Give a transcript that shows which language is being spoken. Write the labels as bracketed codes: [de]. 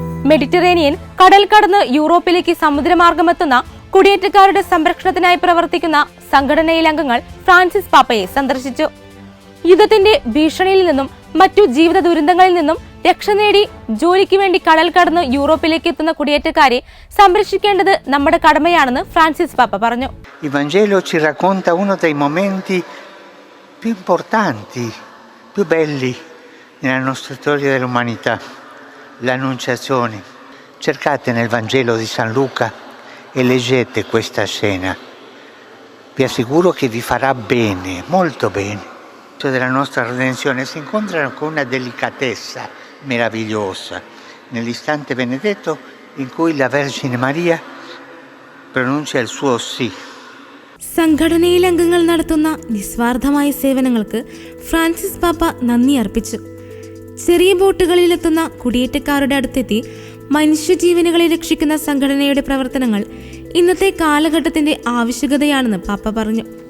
[ml] Mediterranean കടൽ കടന്ന് യൂറോപ്പിലേക്ക് സമുദ്രമാർഗമെത്തുന്ന കുടിയേറ്റക്കാരുടെ സംരക്ഷണത്തിനായി പ്രവർത്തിക്കുന്ന സംഘടനയിലെ അംഗങ്ങൾ ഫ്രാൻസിസ് പാപ്പയെ സന്ദർശിച്ചു. യുദ്ധത്തിന്റെ ഭീഷണിയിൽ നിന്നും മറ്റു ജീവിത ദുരന്തങ്ങളിൽ നിന്നും രക്ഷ നേടി ജോലിക്ക് വേണ്ടി കടൽ കടന്ന് യൂറോപ്പിലേക്ക് എത്തുന്ന കുടിയേറ്റക്കാരെ സംരക്ഷിക്കേണ്ടത് നമ്മുടെ കടമയാണെന്ന് ഫ്രാൻസിസ് പാപ്പ പറഞ്ഞു. [it] Il Vangelo ci racconta uno dei momenti più importanti, più belli nella nostra storia dell'umanità, l'Annunciazione. Cercate nel Vangelo di San Luca e leggete questa scena. Vi assicuro che vi farà bene, molto bene. Della nostra redenzione si incontrano con una delicatezza meravigliosa nell'istante benedetto in cui la Vergine Maria pronuncia il suo sì. [ml] സംഘടനയിലെ അംഗങ്ങൾ നടത്തുന്ന നിസ്വാർത്ഥമായ സേവനങ്ങൾക്ക് Francis പാപ്പ നന്ദി അർപ്പിച്ചു. ചെറിയ ബോട്ടുകളിലെത്തുന്ന കുടിയേറ്റക്കാരുടെ അടുത്തെത്തി മനുഷ്യജീവനുകളെ രക്ഷിക്കുന്ന സംഘടനയുടെ പ്രവർത്തനങ്ങൾ ഇന്നത്തെ കാലഘട്ടത്തിന്റെ ആവശ്യകതയാണെന്ന് പാപ്പ പറഞ്ഞു.